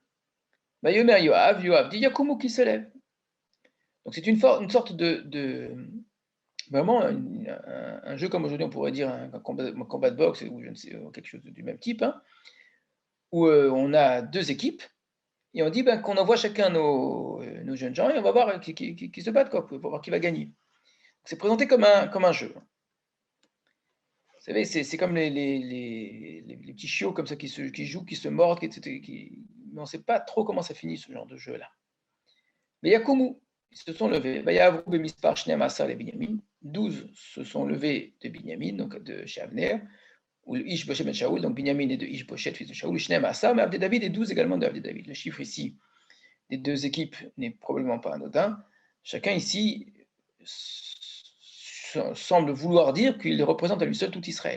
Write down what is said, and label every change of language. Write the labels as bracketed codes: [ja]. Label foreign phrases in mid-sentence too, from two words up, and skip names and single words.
[he] יאמר יואב [fr] dit Yakumu qui se lève. Donc c'est une sorte de vraiment un jeu comme aujourd'hui on pourrait dire un combat de boxe ou je ne sais quelque chose du même type, hein, où on a deux équipes et on dit qu'on envoie chacun nos jeunes gens et on va voir qui se battent, quoi, pour voir qui va gagner. C'est présenté comme un jeu. Vous savez, c'est comme les petits chiots comme ça qui jouent, qui se mordent, etc. Mais on ne sait pas trop comment ça finit ce genre de jeu-là. Mais Yakumu, ils se sont levés. [he] ויעברו במספר שנים עשר les Binyamin. [fr] 12 se sont levés de Binyamin, donc de chez Avner, ou Ishboshet ben Shaoul, donc Binyamin et de Ishboshet, fils de Shaoul, [he] שנים עשר, [fr] mais [he] עבדי דוד [fr] et 12 également de [he] עבדי דוד. [fr] Le chiffre ici des deux équipes n'est probablement pas anodin. Chacun ici semble vouloir dire qu'il représente à lui seul tout Israël.